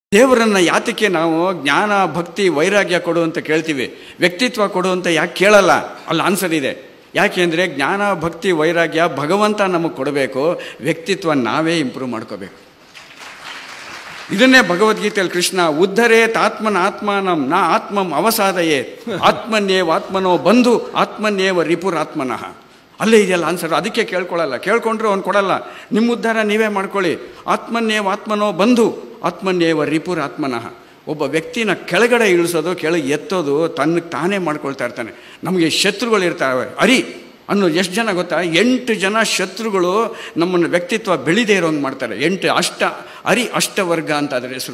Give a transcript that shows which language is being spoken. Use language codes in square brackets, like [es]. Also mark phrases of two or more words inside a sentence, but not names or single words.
[kn] ದೇವರನ್ನು ಯಾತಕ್ಕೆ ನಾವು ಜ್ಞಾನ ಭಕ್ತಿ ವೈರಾಗ್ಯ ಕೊಡು ಅಂತ ಕೇಳ್ತೀವಿ, ವ್ಯಕ್ತಿತ್ವ ಕೊಡು ಅಂತ ಯಾಕೆ ಕೇಳಲ್ಲ? ಅಲ್ಲಿ ಆನ್ಸರ್ ಇದೆ. ಯಾಕೆ ಅಂದರೆ ಜ್ಞಾನ ಭಕ್ತಿ ವೈರಾಗ್ಯ ಭಗವಂತ ನಮಗೆ ಕೊಡಬೇಕು, ವ್ಯಕ್ತಿತ್ವ ನಾವೇ ಇಂಪ್ರೂವ್ ಮಾಡ್ಕೋಬೇಕು. ಇದನ್ನೇ ಭಗವದ್ಗೀತೆಯಲ್ಲಿ ಕೃಷ್ಣ [sa] ಉದ್ಧರೇತ್ ಆತ್ಮನ ಆತ್ಮಾನಂ ನ ಆತ್ಮಂ ಅವಸಾದಯೇ ಆತ್ಮನ್ಯೇವ ಆತ್ಮನೋ ಬಂಧು ಆತ್ಮನ್ಯೇವ ರಿಪುರಾತ್ಮನಃ. [kn] ಅಲ್ಲೇ ಇದೆಯಲ್ಲ ಆನ್ಸರ್. ಅದಕ್ಕೆ ಕೇಳ್ಕೊಳ್ಳಲ್ಲ, ಕೇಳ್ಕೊಂಡ್ರೆ ಅವ್ನು ಕೊಡಲ್ಲ. ನಿಮ್ಮ ಉದ್ಧಾರ ನೀವೇ ಮಾಡ್ಕೊಳ್ಳಿ. [sa] ಆತ್ಮನ್ಯೇವ ಆತ್ಮನೋ ಬಂಧು ಆತ್ಮನ್ಯೇವ ರಿಪುರಾತ್ಮನಃ. [kn] ಒಬ್ಬ ವ್ಯಕ್ತಿನ ಕೆಳಗಡೆ ಇಳಿಸೋದು, ಕೆಳಗೆ ಎತ್ತೋದು ತನ್ನಕ್ಕೆ ತಾನೇ ಮಾಡ್ಕೊಳ್ತಾ ಇರ್ತಾನೆ. ನಮಗೆ ಶತ್ರುಗಳು ಇರ್ತಾವೆ. ಅನ್ನೋ ಎಷ್ಟು ಜನ ಗೊತ್ತಾ? 8 ಜನ ಶತ್ರುಗಳು ನಮ್ಮನ್ನು ವ್ಯಕ್ತಿತ್ವ ಬೆಳಿದೇ ಇರೋಂಗೆ ಮಾಡ್ತಾರೆ. 8 ಅಷ್ಟವರ್ಗ ಅಂತ ಅದರ ಹೆಸರು.